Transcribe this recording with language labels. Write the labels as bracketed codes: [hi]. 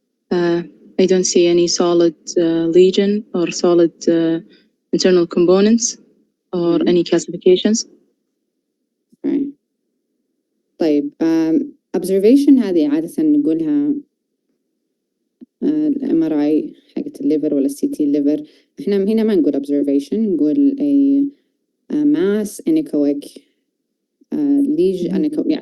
[en] I don't see any solid lesion or solid internal components or any calcifications. Okay. [ar] طيب observation هذه عادة نقولها MRI حقت الليفر ولا CT الليفر. احنا هنا ما نقول observation، نقول a mass anechoic lesion.